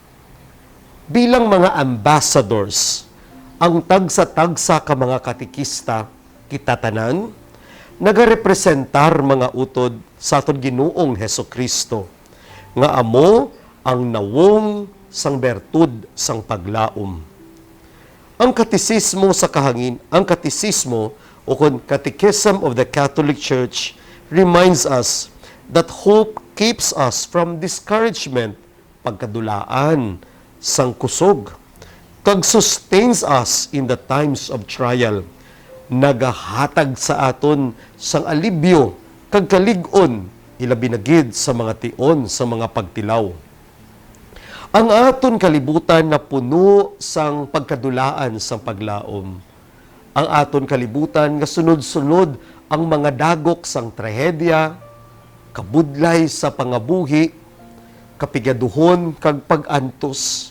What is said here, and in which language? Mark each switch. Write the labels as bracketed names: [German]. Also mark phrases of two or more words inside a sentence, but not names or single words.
[Hiligaynon] Bilang mga ambassadors, ang tagsa-tagsa ka mga katikista kita tanan nagarepresentar mga utod sa aton Ginoong Hesukristo nga amo ang nawong sang bertud sang paglaom. Ang katisismo o kung [English] Catechism of the Catholic Church reminds us that hope keeps us from discouragement, [Hiligaynon] pagkadulaan, sang kusog, kag [English] sustains us in the times of trial, [Hiligaynon] nagahatag sa aton sang alibyo kag kalig-on ilabi na gid sa mga tion sa mga pagtilaw. Ang aton kalibutan na puno sang pagkadulaan sang paglaom. Ang aton kalibutan nga sunod-sunod ang mga dagok sang trahedya, kabudlay sa pangabuhi, kapigaduhon kag pag-antos.